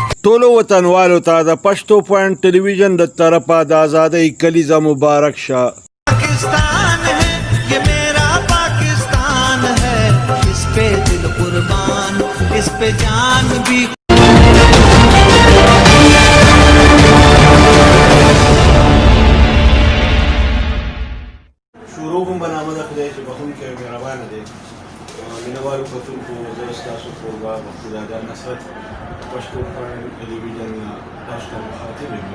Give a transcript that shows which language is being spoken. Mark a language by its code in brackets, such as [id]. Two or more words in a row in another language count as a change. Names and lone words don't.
[ps] ټولو وطنوالو ته د پښتو پوینټ ټلویزیون د طرفه د آزادۍ کلیزه مبارک شه. [ur] پاکستان ہے یہ میرا پاکستان ہے، اس پہ دل قربان، اس پہ جان بھی. [ps] شروع کوم بنامه د خدای چې بخښونکی او مهربانه دی. مینوالو کتونکو زه ستاسو کوربه مقتدادا نصرت پښتو پوینټ ټلویزیون تاسو ته مخاطب یم.